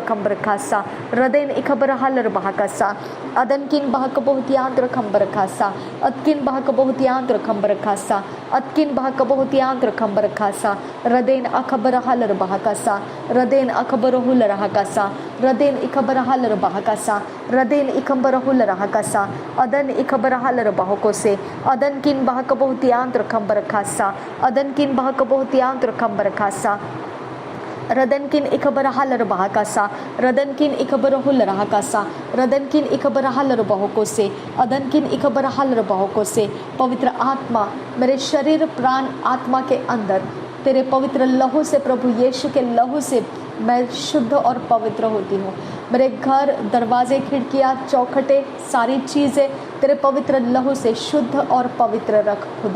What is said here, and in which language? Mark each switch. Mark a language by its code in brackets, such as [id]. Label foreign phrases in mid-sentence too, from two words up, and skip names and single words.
[hi] खंबर खासा, रदेन इकब्बर हलर बहाकासा, अदन किन बहकबो हुतियांत्र खंबर खासा, अदकिन बहकबो हुतियांत्र खंबर खासा, अदकिन बहकबो हुतियांत्र खंबर खासा, रदेन अखबर हलर बहाकासा, रदेन अखबर हुलर हकासा, रदेन इकबर हलर बहाकासा, रदेन इकबर हुलर हकासा, अदन इकबर हलर बहोको से, अदन किन बहकबो हुतियांत्र खंबर खासा, अदन किन बहकबो हुतियांत्र खंबर खासा, रदन किन इकबर हलर बहाकासा, रदन किन इकबर हुलर हकासा, रदन किन इकबर हलर बहोको से, अदन किन इकबर हलर बहोको से। पवित्र आत्मा मेरे शरीर प्राण आत्मा के अंदर तेरे पवित्र लहू से, प्रभु यीशु के लहू से मैं शुद्ध और पवित्र होती हूँ। मेरे घर, दरवाजे, खिड़कियाँ, चौखटे, सारी चीज़ें तेरे पवित्र लहू से शुद्ध और पवित्र रख खुदा।